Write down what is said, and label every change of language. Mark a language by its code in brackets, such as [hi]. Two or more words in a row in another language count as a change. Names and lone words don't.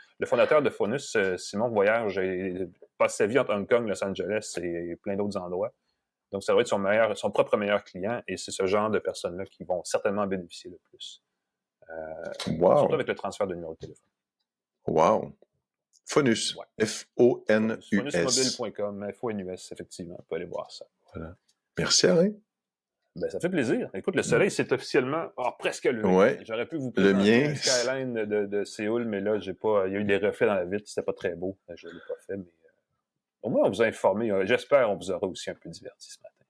[fr] Le fondateur de Phonus, Simon Voyage, passe sa vie entre Hong Kong, Los Angeles et plein d'autres endroits. Donc, ça va être son propre meilleur client et c'est ce genre de personnes-là qui vont certainement bénéficier le plus. Surtout avec le transfert de numéro de téléphone. Wow! Phonus. Ouais. F-O-N-U-S. Phonusmobile.com, F-O-N-U-S, effectivement. On peut aller voir ça. Voilà. Merci, Alain. Ben, ça fait plaisir. Écoute, le soleil, c'est officiellement presque levé. Ouais. J'aurais pu vous présenter un skyline de Séoul, mais là, il y a eu des reflets dans la vitre, c'était pas très beau. Je ne l'ai pas fait, mais au moins, on vous a informé. J'espère qu'on vous aura aussi un peu diverti ce matin.